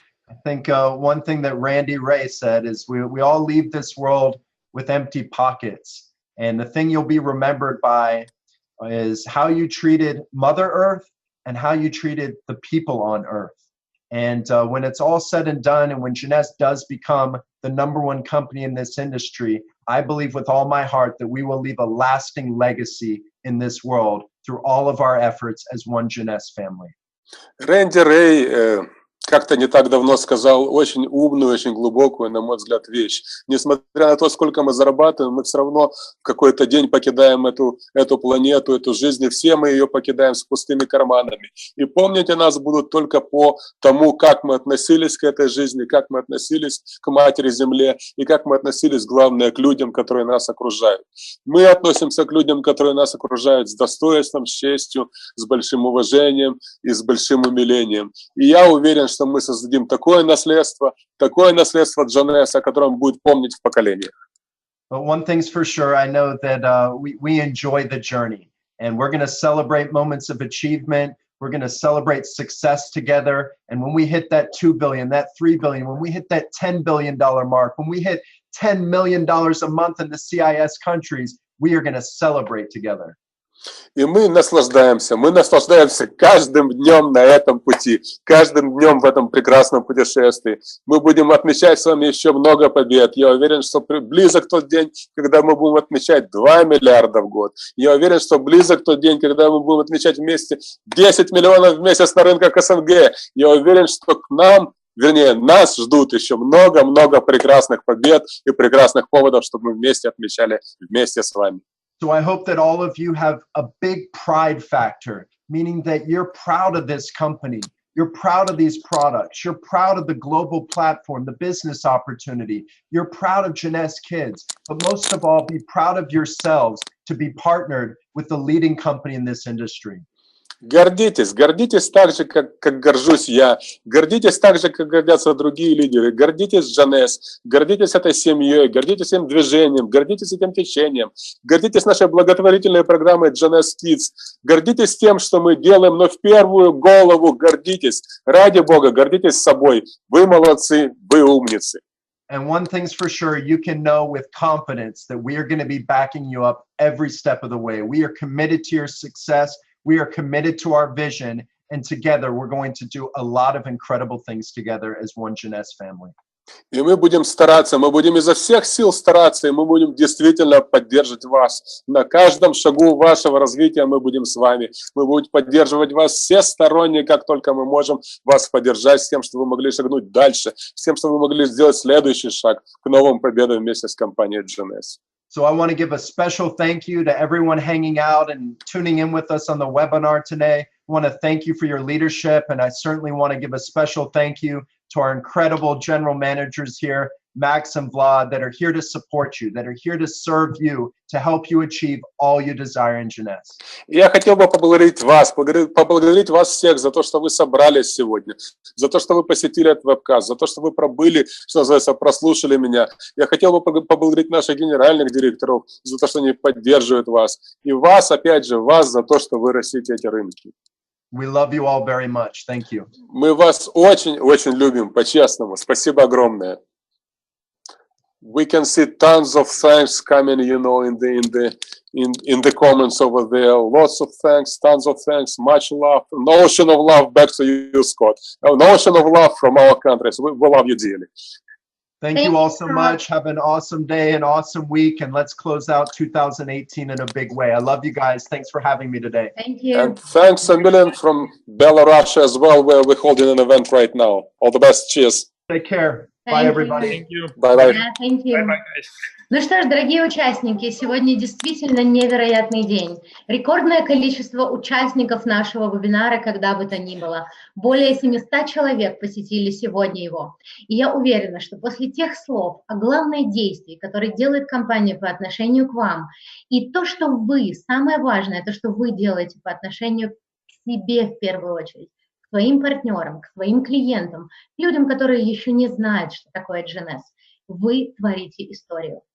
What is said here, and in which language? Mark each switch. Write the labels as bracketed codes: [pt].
[en] I think one thing that Randy Ray said is we all leave this world with empty pockets. And the thing you'll be remembered by is how you treated Mother Earth and how you treated the people on Earth. And when it's all said and done, and when Jeunesse does become the #1 company in this industry, I believe with all my heart that we will leave a lasting legacy in this world through all of our efforts as one Jeunesse family. [ru] Рэнди Рэй как-то не так давно сказал очень умную, очень глубокую, на мой взгляд, вещь. Несмотря на то, сколько мы зарабатываем, мы все равно в какой-то день покидаем эту планету, эту жизнь, и все мы ее покидаем с пустыми карманами. И помнить о нас будут только по тому, как мы относились к этой жизни, как мы относились к Матери Земле, и как мы относились, главное, к людям, которые нас окружают. Мы относимся к людям, которые нас окружают, с достоинством, с честью, с большим уважением и с большим умилением. И я уверен, что мы создадим такое наследство Jeunesse, о котором будет помнить в поколениях. [en] But one thing's for sure, I know that we enjoy the journey, and we're going to celebrate moments of achievement. We're going to celebrate success together. And when we hit that 2 billion, that 3 billion, when we hit that $10 billion mark, when we hit $10 million a month in the CIS countries, we are going to celebrate together. [ru] И мы наслаждаемся каждым днем на этом пути, каждым днем в этом прекрасном путешествии. Мы будем отмечать с вами еще много побед. Я уверен, что близок тот день, когда мы будем отмечать 2 миллиарда в год. Я уверен, что близок тот день, когда мы будем отмечать вместе 10 миллионов в месяц на рынках СНГ. Я уверен, что к нам, вернее, нас ждут еще много-много прекрасных побед и прекрасных поводов, чтобы мы вместе отмечали вместе с вами. [en] So I hope that all of you have a big pride factor, meaning that you're proud of this company, you're proud of these products, you're proud of the global platform, the business opportunity, you're proud of Jeunesse Kids, but most of all, be proud of yourselves to be partnered with the leading company in this industry. [ru] Гордитесь так же, как горжусь я. Гордитесь так же, как гордятся другие лидеры. Гордитесь Jeunesse, гордитесь этой семьей, гордитесь этим движением, гордитесь этим течением. Гордитесь нашей благотворительной программой Jeunesse Kids. Гордитесь тем, что мы делаем, но в первую голову гордитесь. Ради Бога, гордитесь собой. Вы молодцы, вы умницы. [en] And one thing's for sure, you can know with confidence that we are going to be backing you up every step of the way. We are committed to your success. We are committed to our vision, and together we're going to do a lot of incredible things together as one Jeunesse family. [ru] И мы будем стараться, мы будем изо всех сил стараться, и мы будем действительно поддерживать вас. На каждом шагу вашего развития мы будем с вами. Мы будем поддерживать вас всесторонне, как только мы можем вас поддержать, с тем, чтобы вы могли шагнуть дальше, с тем, чтобы вы могли сделать следующий шаг к новым победам вместе с компанией Jeunesse. [en] So I want to give a special thank you to everyone hanging out and tuning in with us on the webinar today. I want to thank you for your leadership, and I certainly want to give a special thank you to our incredible general managers here, Max and Vlad, that are here to support you, that are here to serve you, to help you achieve all you desire in Jeunesse. [ru] Я хотел бы поблагодарить вас всех за то, что вы собрались сегодня, за то, что вы посетили этот вебкаст, за то, что вы пробыли, что называется, прослушали меня. Я хотел бы поблагодарить наших генеральных директоров за то, что они поддерживают вас. И вас, опять же, вас за то, что вы растите эти рынки. [en] We love you all very much. Thank you. [ru] Мы вас очень-очень любим, по-честному. Спасибо огромное. [en] We can see tons of thanks coming, you know, in the comments over there. Lots of thanks, tons of thanks, much love, an ocean of love back to you, Scott. An ocean of love from our countries. We love you dearly. Thank you all so much. Have an awesome day, an awesome week, and let's close out 2018 in a big way. I love you guys. Thanks for having me today. Thank you. And thanks a million from Belarus as well, where we're holding an event right now. All the best. Cheers. Take care. Thank Bye, you. everybody. Thank you. Bye-bye. Yeah, thank you. Bye-bye, guys. [ru] Ну что ж, дорогие участники, сегодня действительно невероятный день. Рекордное количество участников нашего вебинара, когда бы то ни было. Более 700 человек посетили сегодня его. И я уверена, что после тех слов о главной действии, которые делает компания по отношению к вам, и то, что вы, самое важное, то, что вы делаете по отношению к себе в первую очередь, к своим партнерам, к своим клиентам, людям, которые еще не знают, что такое Jeunesse, вы творите историю.